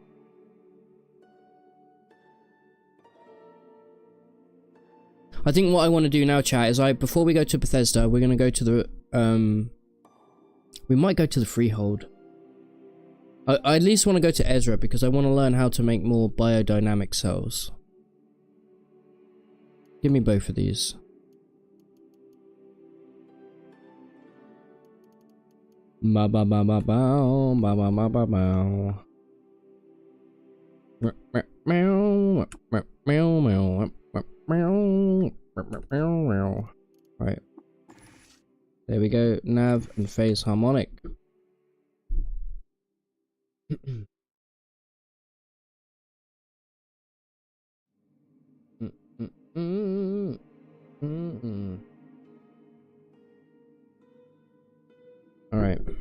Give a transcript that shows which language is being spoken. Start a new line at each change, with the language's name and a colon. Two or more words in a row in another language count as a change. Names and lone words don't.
English: I think what I want to do now, chat, is before we go to Bethesda, we're gonna go to the we might go to the Freehold. I at least want to go to Ezra because I want to learn how to make more biodynamic cells. Give me both of these. Ba ba ba ba bow, ba ba ba ba bow. Meow, meow, meow, meow. Right. There we go. Nav and phase harmonic. All right.